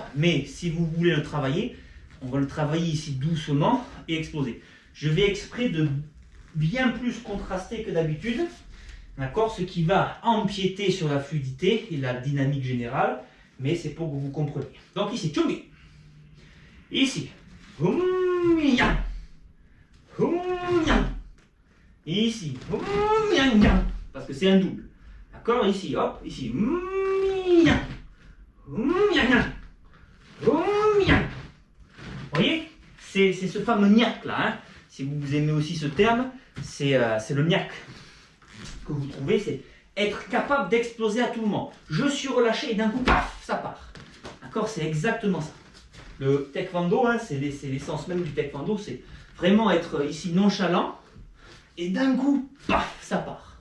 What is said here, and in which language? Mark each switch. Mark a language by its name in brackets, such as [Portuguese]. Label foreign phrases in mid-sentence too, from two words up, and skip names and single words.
[French] Mais si vous voulez le travailler, on va le travailler ici doucement et exploser. Je vais exprès de bien plus contraster que d'habitude. D'accord? Ce qui va empiéter sur la fluidité et la dynamique générale. Mais c'est pour que vous compreniez. Donc ici, Chungi. Ici. Hum-yang. Hum-yang. Ici. Hum-yang. Parce que c'est un double. D'accord? Ici, hop. Ici. Hum-yang. Hum-yang. Hum-yang. Vous voyez? C'est ce fameux niak là. Hein? Si vous aimez aussi ce terme, c'est le niak que vous trouvez. C'est être capable d'exploser à tout moment. Je suis relâché et d'un coup, paf, ça part. D'accord? C'est exactement ça. Le taekwondo, hein, c'est l'essence même du taekwondo, c'est vraiment être ici nonchalant et d'un coup, paf, ça part.